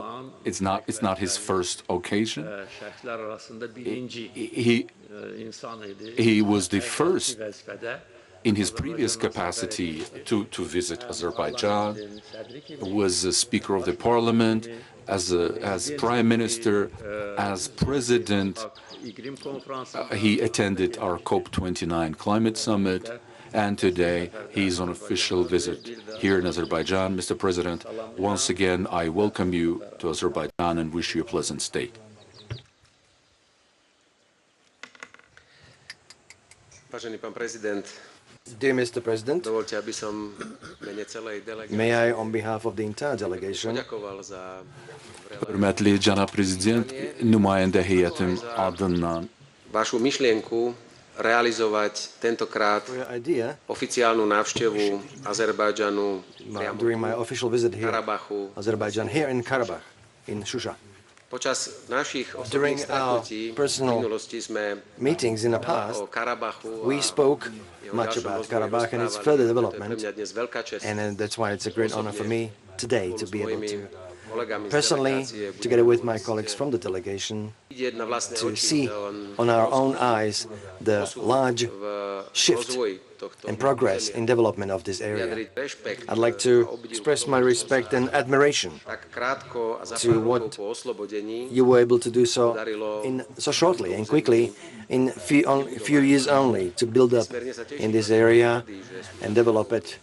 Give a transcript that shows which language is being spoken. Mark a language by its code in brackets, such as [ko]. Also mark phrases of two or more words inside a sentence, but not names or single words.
[en] It's not his first occasion. He was the first in his previous capacity to visit Azerbaijan, was a Speaker of the Parliament, as Prime Minister, as President. He attended our COP29 climate summit, and today he's on official visit here in Azerbaijan. Mr. President, once again, I welcome you to Azerbaijan and wish you a pleasant stay. [sk] Vážený pán prezident, [en] Dear Mr. President, may I, on behalf of the entire delegation, [az] Hörmətli cənab prezident, nümayəndə heyətim adından [sk] vašu myšlienku realizovať tentokrát oficiálnu návštevu Azerbajdžanu [en] during my official visit here, [sk] Karabachu. [en] Azerbaijan, here in Karabakh, in Shusha. [sk] Počas našich [en] During [sk] osobných [en] our [sk] stretnutí v [en] personal [sk] minulosti sme [en] meetings in the past, [sk] o Karabachu [en] we spoke much about Karabakh and its further development, [sk] Pre mňa dnes veľká česť [en] and that's why it's a great honor for me today to be able to personally, together with my colleagues from the delegation, to see on our own eyes the large shift and progress in development of this area. I'd like to express my respect and admiration to what you were able to do so in so shortly and quickly, in few years only, to build up in this area and develop it.